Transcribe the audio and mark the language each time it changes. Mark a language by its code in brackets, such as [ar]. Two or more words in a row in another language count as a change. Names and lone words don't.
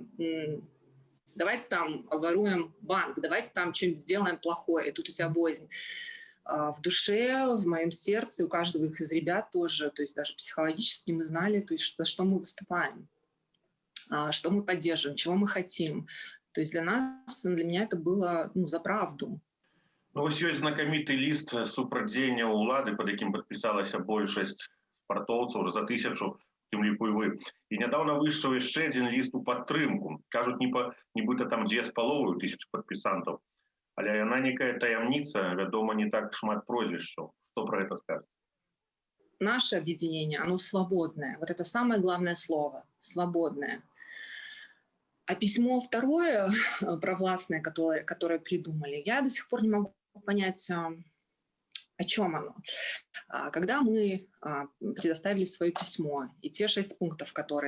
[ru] Давайте там обворуем банк, давайте там что-нибудь сделаем плохое, и тут у тебя боязнь. В душе, в моем сердце, у каждого из ребят тоже, то есть даже психологически мы знали, то есть за что мы выступаем, что мы поддерживаем, чего мы хотим. То есть для меня это было, ну, за правду. [be] Ну, вось ёсць знакаміты ліст супрацьдзеяння ўлады, пад якім падпісалася большасць спартоўцаў, уже за 1000, тым ліку і вы. І нядаўна выйшаў яшчэ адзін ліст у падтрымку. Кажуць, нібыта там 2500 падпісантаў. Але яна некая таямніца, вядома, не так шмат прозвішчаў. Што пра гэта скажете? [ru] Наше объединение, оно свободное. Вот это самое главное слово – свободное. А письмо второе, провластное, которое придумали, я до сих пор не могу понять, о чем оно. Когда мы предоставили свое письмо, и те 6 пунктов, которые...